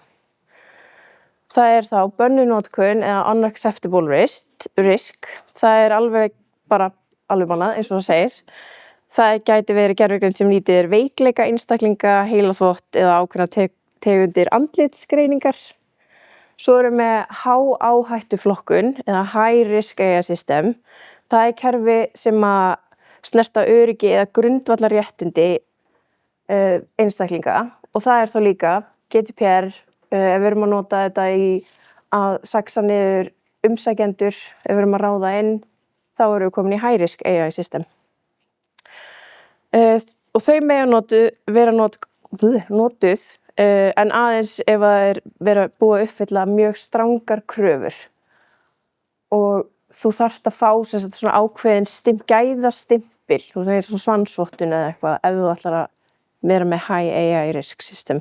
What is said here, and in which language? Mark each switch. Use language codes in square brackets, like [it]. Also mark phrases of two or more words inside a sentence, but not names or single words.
[is] Það þá bönnuð notkun eða [en] unacceptable risk. [is] Það alveg bannað eins og það segir. Það gæti verið gervigreind sem nýtir veikleika einstaklinga, heilaþvott eða ákveðna tegundir andlitsgreiningar. Svo erum við hááhættuflokkun eða [en] high risk AI system. [is] Það kerfi sem að snerta öryggi eða grundvallarréttindi einstaklinga og það þá líka GDPR ef við erum að nota þetta í að saxa niður umsækjendur, ef við erum að ráða inn, þá erum við komin í [en] high risk AI system. [is] Og þau mega vera notuð en aðeins ef það vera búið að uppfylla mjög strangar kröfur og þú þarft að fá svona ákveðin gæðastimpil, þú segir svona svansvottun eða eitthvað ef þú ætlar að vera með [en] High AI Risk System.